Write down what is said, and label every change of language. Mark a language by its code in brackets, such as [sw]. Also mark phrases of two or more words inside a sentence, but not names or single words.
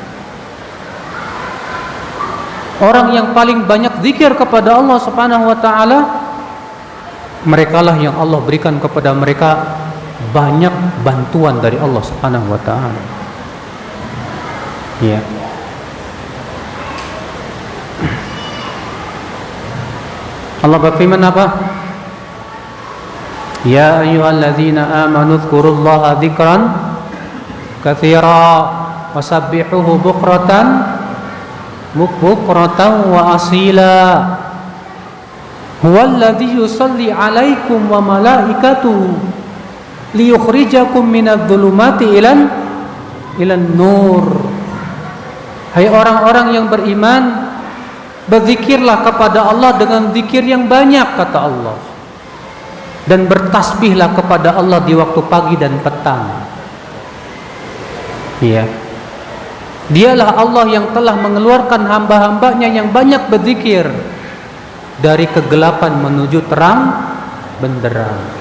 [id] Orang yang paling banyak zikir kepada Allah [ar] سبحانه وتعالى, [id] merekalah yang Allah berikan kepada mereka banyak bantuan dari Allah [ar] سبحانه وتعالى. [id] Ya. Allah berfirman apa? [ar] يا أيها الذين آمنوا اذكروا الله ذكرا كثيرا وسبحوه بكرة وأصيلا. هو الذي يصلي عليكم وملائكته ليخرجكم من الظلمات إلى النور. [id] Hai orang-orang yang beriman, berzikirlah kepada Allah dengan zikir yang banyak, kata Allah, dan bertasbihlah kepada Allah di waktu pagi dan petang. Ya, Dialah Allah yang telah mengeluarkan hamba-hambanya yang banyak berzikir dari kegelapan menuju terang benderang.